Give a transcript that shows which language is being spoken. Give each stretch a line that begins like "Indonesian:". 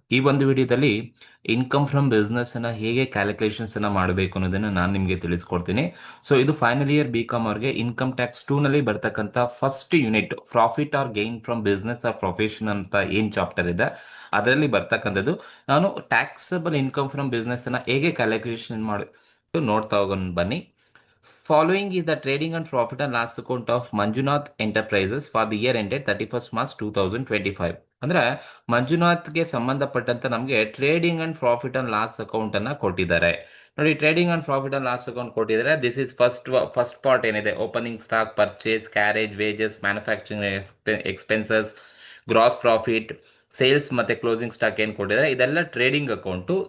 Kannada: ಈ ಒಂದು ವಿಡಿಯೋದಲ್ಲಿ ಇನ್ಕಮ್ ಫ್ರಮ್ ಬಿಸ್ನೆಸ್ ಅನ್ನ ಹೇಗೆ ಕ್ಯಾಲ್ಕುಲೇಷನ್ಸ್ ಅನ್ನ ಮಾಡಬೇಕು ಅನ್ನೋದನ್ನ ನಾನು ನಿಮಗೆ ತಿಳಿಸ್ಕೊಡ್ತೀನಿ. ಸೊ ಇದು ಫೈನಲ್ ಇಯರ್ ಬಿ ಕಾಮ್ ಅವ್ರಿಗೆ ಇನ್ಕಮ್ ಟ್ಯಾಕ್ಸ್ 2 ನಲ್ಲಿ ಬರ್ತಕ್ಕಂಥ first unit profit or gain from business or profession ಅಂತ ಏನ್ ಚಾಪ್ಟರ್ ಇದೆ ಅದರಲ್ಲಿ ಬರ್ತಕ್ಕಂಥದ್ದು. ನಾನು ಟ್ಯಾಕ್ಸಬಲ್ ಇನ್ಕಮ್ ಫ್ರಮ್ ಬಿಸ್ನೆಸ್ ಅನ್ನ ಹೇಗೆ ಕ್ಯಾಲ್ಕುಲೇಷನ್ ಮಾಡಿ ನೋಡ್ತಾ ಹೋಗೋಣ ಬನ್ನಿ.
English: Following is the trading and profit and loss account of Manjunath Enterprises for the year ended 31st March 2025.
Kannada: ಅಂದ್ರೆ ಮಂಜುನಾಥ್ಗೆ ಸಂಬಂಧಪಟ್ಟಂತ ನಮಗೆ trading and profit and loss account ಅನ್ನ ಕೊಟ್ಟಿದ್ದಾರೆ. ನೋಡಿ, trading and profit and loss account ಕೊಟ್ಟಿದ್ದಾರೆ.
English: this is first part
Kannada: ಏನಿದೆ, opening stock, purchase, carriage, wages, manufacturing expenses, gross profit, sales ಮತ್ತೆ closing stock ಏನು ಕೊಟ್ಟಿದ್ದಾರೆ ಇದೆಲ್ಲ ಟ್ರೇಡಿಂಗ್ ಅಕೌಂಟು.